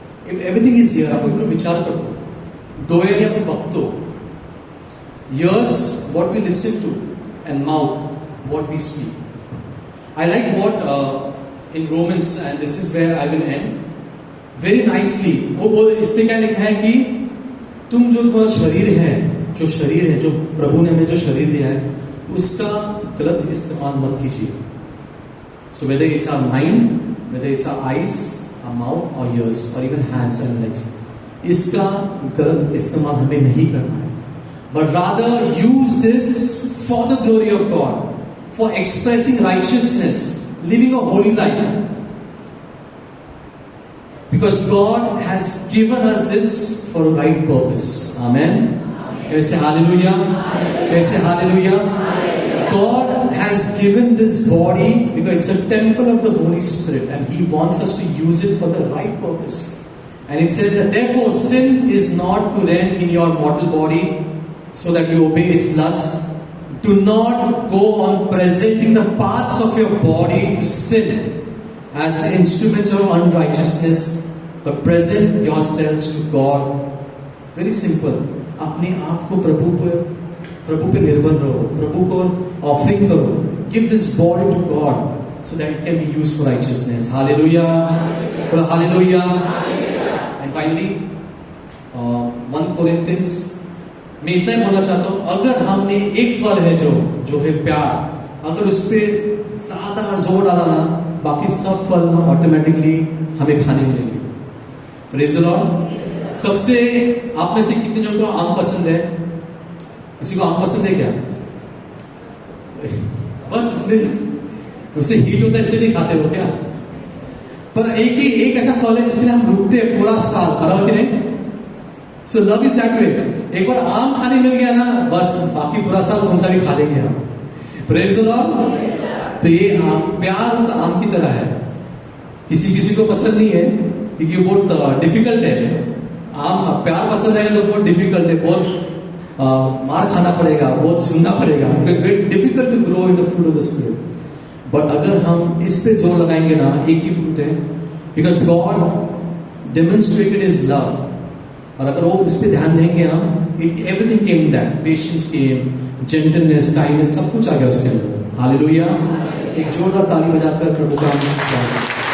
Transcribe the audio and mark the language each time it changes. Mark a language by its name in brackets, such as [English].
[English] if everything is here, [Marathi] आपण इकडून विचार करतो, डोळ्याने आपण बघतो, [English] Ears what we listen to, and mouth what we speak. I like what in Romans, and this is where I will end, very nicely. [Hindi] वो बोल इसमें क्या लिखा है कि तुम जो तुम्हारा शरीर है, जो प्रभु ने हमें जो शरीर दिया है, उसका गलत इस्तेमाल मत कीजिए. [English] So whether it's our mind, whether it's our eyes, our mouth, or ears, or even hands and legs, [Hindi] इसका गलत इस्तेमाल हमें नहीं करना है. [English] But rather use this for the glory of God, for expressing righteousness, living a holy life. Because God has given us this for a right purpose. Amen. Can you say hallelujah? Can you say hallelujah? God has given this body because it's a temple of the Holy Spirit, and He wants us to use it for the right purpose. And it says that therefore sin is not to reign in your mortal body so that you obey its lusts. Do not go on presenting the parts of your body to sin as instruments of unrighteousness, but present yourselves to God. Very simple. [Hindi] अपने आप को प्रभु पे निर्भर रहो, प्रभु को offering करो. [English] Give this body to God so that it can be used for righteousness. Hallelujah. Hallelujah. And finally, 1 Corinthians. [Hindi] मैं इतना ही बोलना चाहता हूं, अगर हमने एक फल है जो है प्यार, अगर उस पर ज्यादा जोर डाला ना, बाकी सब फल ना ऑटोमेटिकली हमें खाने मिलेंगे. [English] Praise the Lord. [Hindi] सबसे आप में से कितने जनों को आम पसंद है? किसी को आम पसंद है क्या? बस उससे हीट होता है इसलिए नहीं खाते हो क्या? पर एक ऐसा फल है जिसमें हम रुकते हैं पूरा साल, बराबर कि नहीं? [English] So love is that way. [Hindi] एक बार आम खाने मिल गया ना, बस बाकी पूरा साल कौन सा भी खा लेंगे हम. [English] Praise the Lord. [Hindi] तो ये प्यार उस आम की तरह है. किसी को पसंद नहीं है क्योंकि बहुत डिफिकल्ट है. आम प्यार पसंद है तो बहुत डिफिकल्ट है, बहुत मार खाना पड़ेगा, बहुत सुनना पड़ेगा. [English] Because it's very difficult to grow in the fruit of the Spirit. [Hindi] But अगर हम इस पे जोर लगाएंगे ना, एक ही फ्रूट है. [English] Because God demonstrated His love. [Hindi] और अगर वो उस पर ध्यान देंगे हम, [English] Everything came in that. Patience came, [Hindi] gentleness, kindness, सब कुछ आ गया उसके अंदर. हालेलुया. एक जोरदार ताली बजाकर प्रभु का स्वागत.